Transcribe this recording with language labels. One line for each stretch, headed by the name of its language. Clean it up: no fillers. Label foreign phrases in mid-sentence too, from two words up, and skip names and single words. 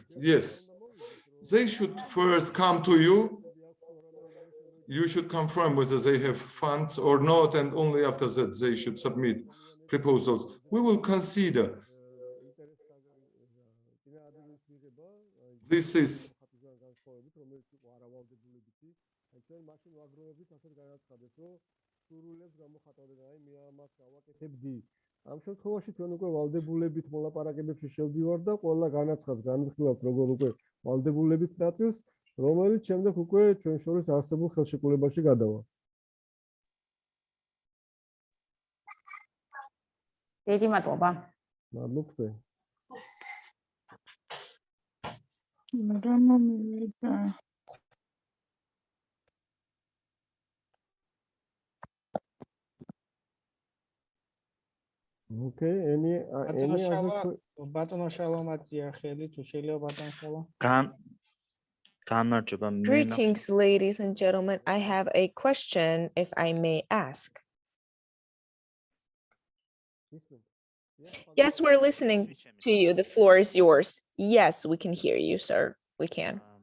English: Yes, they should first come to you. You should confirm whether they have funds or not, and only after that they should submit proposals. We will consider. This is
Georgian: ამ შემთხვევაში თქვენ უკვე ვალდებულებით მოლაპარაკებებში შევდივართ და ყველა განაცხადს განვიხილავთ როგორ უკვე ვალდებულებით ნაწილს, რომელიც შემდეგ უკვე ჩვენ შორის არსებულ ხელშეკრულებაში გადავა. დიდი მადლობა. მადლობთ.
English: Okay, any other
Georgian: ბატონო შალომაძე ახელი თუ შეიძლება ბატონო შალო.
English: Greetings, ladies and gentlemen. I have a question, if I may ask. Yes, we're listening to you. The floor is yours. Yes, we can hear you, sir. We can.